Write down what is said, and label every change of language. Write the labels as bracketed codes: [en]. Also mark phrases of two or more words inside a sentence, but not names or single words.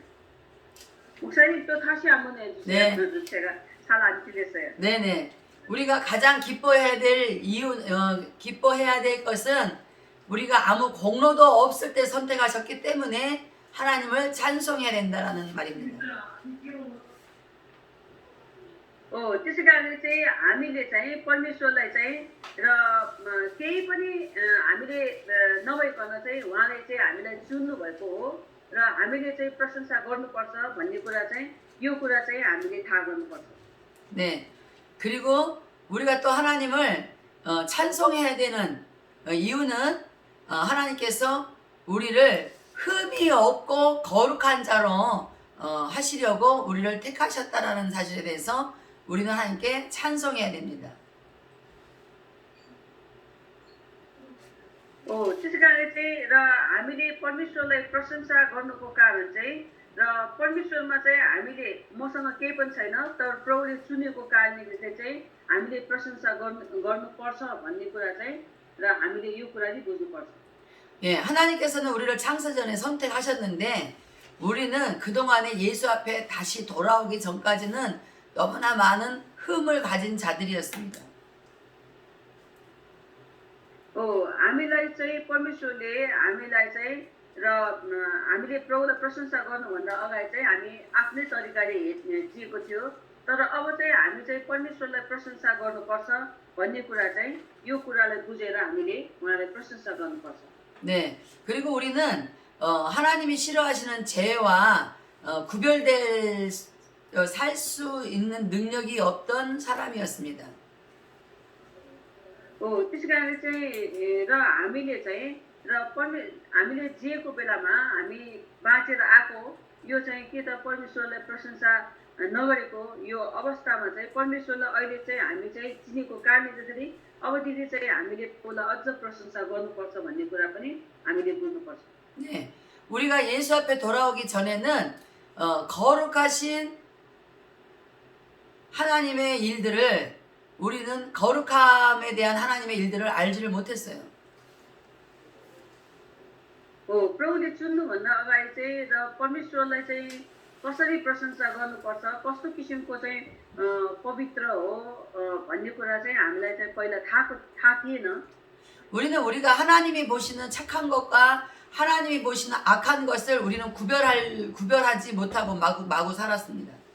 [ko] 목사님 또 다시 한번 해주세요. 네. 제가 잘 안 들렸어요. 네네. 우리가 가장 기뻐해야 될 것은 우리가 아무 공로도 없을 때 선택하셨기 때문에 하나님을 찬송해야 된다라는 말입니다. [ne] त्यसै कारणले चाहिँ हामीले चाहिँ परमेश्वरलाई चाहिँ र केही पनि हामीले नभइकन चाहिँ उहाँले चाहिँ हामीलाई चुन्नु भएको हो र हामीले चाहिँ प्रशंसा गर्नुपर्छ भन्ने कुरा चाहिँ यो कुरा चाहिँ हामीले थाहा गर्नुपर्छ। [ko] 네. 그리고 우리가 또 하나님을 찬송해야 되는 이유는 하나님께서 우리를 흠이 없고 거룩한 자로 하시려고 우리를 택하셨다라는 사실에 대해서 우리는 하나님께 찬송해야 됩니다. [ne] त्यसै कारणले चाहिँ र हामीले परमेश्वरलाई प्रशंसा गर्नुको कारण चाहिँ र परमेश्वरमा चाहिँ हामीले मसँग केही पनि छैन तर प्रभुले चुनेको कारणले चाहिँ हामीले प्रशंसा गर्नुपर्छ भन्ने कुरा चाहिँ र हामीले यो कुरा चाहिँ बुझ्नुपर्छ। [ko] 예, 하나님께서는 우리를 창세전에 선택하셨는데 우리는 그동안에 예수 앞에 다시 돌아오기 전까지는 너무나 많은 흠을 가진 자들이었습니다. [ne] हामीलाई चाहिँ परमेश्वरले हामीलाई चाहिँ र हामीले प्रभुलाई प्रशंसा गर्नुभन्दा अगाडि चाहिँ हामी आफ्नै तरिकाले जिएको थियो तर अब चाहिँ हामी चाहिँ परमेश्वरलाई प्रशंसा गर्नुपर्छ भन्ने कुरा चाहिँ यो कुरालाई बुझेर हामीले उहाँलाई प्रशंसा गर्नुपर्छ। [ko] 네. 그리고 우리는 하나님이 싫어하시는 죄와 구별될 살 수 있는 능력이 없던 사람이었습니다. [ne] त्यसै कारणले चाहिँ र हामीले जिएको बेलामा हामी बाँचेर आएको यो चाहिँ के त परमेश्वरलाई प्रशंसा नगरेको यो अवस्थामा चाहिँ परमेश्वरलाई अहिले चाहिँ हामी चाहिँ चिनेको कारणले गर्दाखेरि अबदेखि चाहिँ हामीले उसलाई अझ प्रशंसा गर्नुपर्छ भन्ने कुरा पनि हामीले बुझ्नुपर्छ। [ko] 네. 우리가 예수 앞에 돌아오기 전에는 거룩하신 하나님의 일들을 우리는 거룩함에 대한 하나님의 일들을 알지를 못했어요. [ne] प्रभुले चुन्नुभन्दा अगाडि चाहिँ र परमेश्वरलाई चाहिँ कसरी प्रशंसा गर्नुपर्छ कस्तो किसिमको चाहिँ पवित्र हो भन्ने कुरा चाहिँ हामीलाई चाहिँ पहिला थाहा थिएन। [ko] 우리는 우리가 하나님이 보시는 착한 것과 하나님이 보시는 악한 것을 우리는 구별하지 못하고 마구 살았습니다.